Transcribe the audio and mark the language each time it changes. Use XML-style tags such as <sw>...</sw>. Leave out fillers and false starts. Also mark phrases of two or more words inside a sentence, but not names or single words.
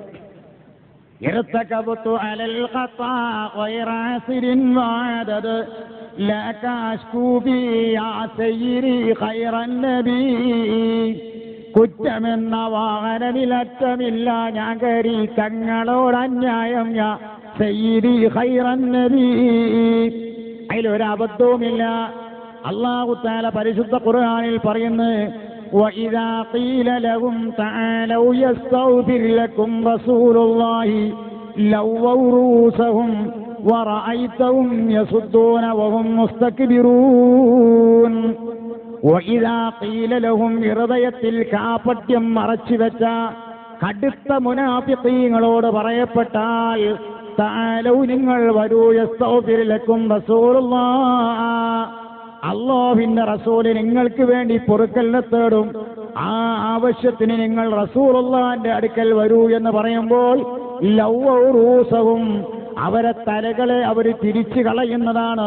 <ar>ارتكبت على الخطا غير عاسر وعددت لك أشكو بي يا سيدي خير النبي.</ar> <ml>കുറ്റമെന്ന വാഹനമിലറ്റമില്ല ഞാൻ കരി തങ്ങളോടന്യായം</ml> <ar>يا سيدي خير النبي.</ar> <ml>അതിലൊരബദ്ധവുമില്ല. അല്ലാഹു തആല പരിശുദ്ധ ഖുർആനിൽ പറയുന്നു,</ml> <ar>وَإِذَا قِيلَ لَهُمْ تَعَالَوْا يَسْتَغْفِرْ لَكُمْ رَسُولُ اللَّهِ لَوَّوْا رُءُوسَهُمْ وَرَأَيْتَهُمْ يَصُدُّونَ وَهُمْ مُسْتَكْبِرُونَ. وَإِذَا قِيلَ لَهُمْ</ar> <ml>ഹൃദയത്തിൽ കാപട്യം മറച്ചുവെച്ച കടുത്ത മുനാഫിഖീങ്ങളോട് പറയപ്പെട്ടാൽ, തആലൗ നിങ്ങൾ വരൂ,</ml> <ar>يستغفر لكم رسول الله,</ar> <ml>അല്ലാഹുവിന്റെ റസൂല് നിങ്ങൾക്ക് വേണ്ടി പൊറുക്കലിനെ തേടും, ആ ആവശ്യത്തിന് നിങ്ങൾ റസൂലുള്ളാഹിന്റെ അടുക്കൽ വരൂ എന്ന് പറയുമ്പോൾ</ml> <ar>لووا رءوسهم</ar> <ml>അവരെ തലകളെ അവർ തിരിച്ചു കളയുന്നതാണ്.</ml>